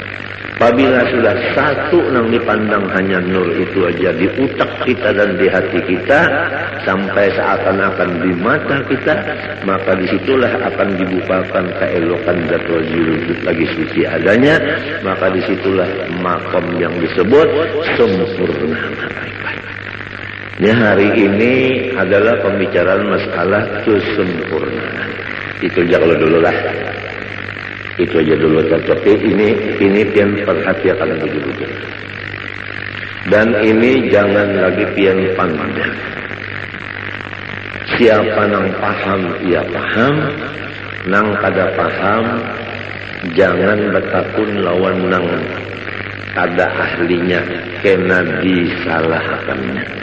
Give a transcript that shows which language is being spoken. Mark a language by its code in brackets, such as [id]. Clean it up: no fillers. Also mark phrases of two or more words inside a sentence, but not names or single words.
[bjn] Apabila sudah satu yang dipandang hanya nur itu aja di utak kita dan di hati kita, sampai seakan-akan di mata kita, maka disitulah akan dibukakan keelokan zat wujud lagi suci adanya, maka disitulah makom yang disebut sempurna ma'rifat. Ya, hari ini adalah pembicaraan masalah kesempurnaan. Itu jangan dulu lah. Itu aja dulu, tapi ini pian perhatikan begitu. Dan ini jangan lagi pian pandang. Siapa nang paham ia paham, nang kada paham jangan bertakun lawan nang kada ahlinya, kena disalahkannya.